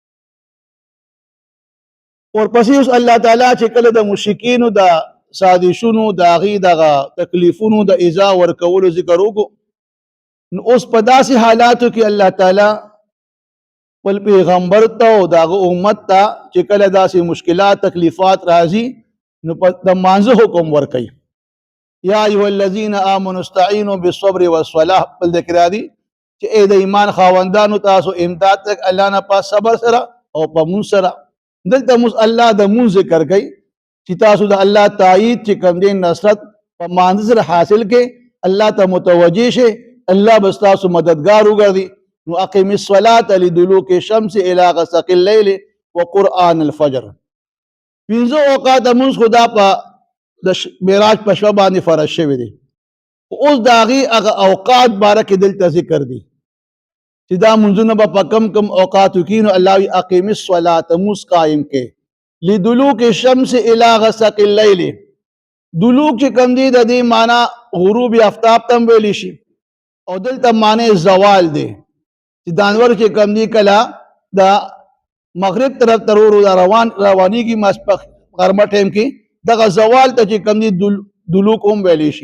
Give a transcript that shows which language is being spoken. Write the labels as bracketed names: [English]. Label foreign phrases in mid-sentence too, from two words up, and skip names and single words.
[Pashto] ورپسې اوس الله تعالی چې کله د مشرکینو د سازشونو د هغې دغه تکلیفونو د ایذا ورکولو ذکر وکړو، نو اوس په داسې حالاتو کې الله تعالی خپل پیغمبر ته او د هغه امت ته چې کله داسې مشکلات تکلیفات راځي نو د مانځه حکم ورکوي. [Arabic] یا ایها الذین آمنوا استعینوا بالصبر والصلاة، [Pashto] بل ذکر دی چې ای د ایمان خاوندانو تاسو امداد تک الله نه په صبر سره او په مونځ سره. دلته موږ الله د مونځ ذکر کوي چې تاسو د الله تایید چې کوم دی نصرت په مانځه سره حاصل کې الله ته متوجه شي، الله به ستاسو مددگار وګرځي. [Arabic] نو اقم الصلاة لدلوک الشمس الى غسق الليل وقرآن الفجر، [Pashto] پنځه اوقات مونځ خدا په د معراج په شپه باندې فرض شوی دی. اوس د هغې هغه اوقات باره کې دلته ذکر دی چې دا مونځونه به په کم کم اوقاتو کې نو الله وایي [Arabic] اقم الصلاة، [Pashto] مونځ قایم کې [Arabic] لدلوک الشمس الى غسق الليل. [Pashto] دلوک چې کوم دی د دې معنی غروب آفتاب ته هم ویلی شي او دلته معنی زوال دی چې دانور چې کوم دی کله د مغرب طرف ترورو دا روانیږي ماسپخ غرمه ټیم کې دغه زوال ته چې کم دي دلوک هم ویلی شي.